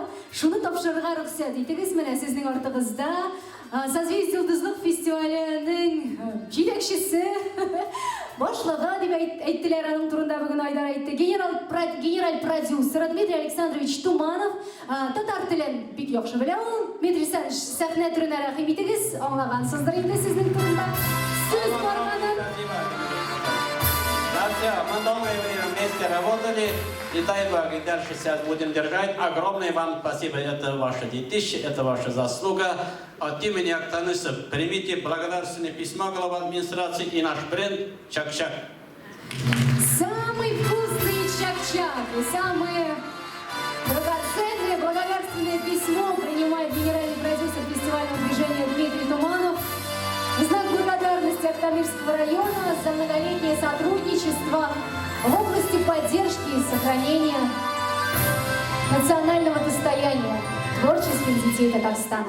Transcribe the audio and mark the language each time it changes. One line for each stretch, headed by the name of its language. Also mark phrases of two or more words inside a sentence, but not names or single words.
Tatar: Шуны тапшырырга рөхсәт итегез. Менә сезнең артыгызда Созвездие йолдызлык фестиваленең җитәкчесе, башлыгы дип әйттеләр, аның турында бүген Айдар әйтте. Генераль продюсер Дмитрий Александрович Туманов татар телен бик яхшы белә ул. Дмитрий Александрович, сәхнә түренә рәхим итегез. Аңлагансыздыр инде сезнең турында. Сүз барганын.
Russian: Да, мы долгое время вместе работали, и дай Бог, и дальше сейчас будем держать. Огромное вам спасибо, это ваше детище, это ваша заслуга. От имени Актаныса примите благодарственное письмо главы администрации и наш бренд Чак-Чак. Самый вкусный чак-чак и самое драгоценное благодарственное письмо принимает генеральный продюсер фестивального движения Дмитрий Туманов. В знак благодарности Актамирского района за многолетнее сотрудничество в области поддержки и сохранения национального достояния творческих детей Татарстана.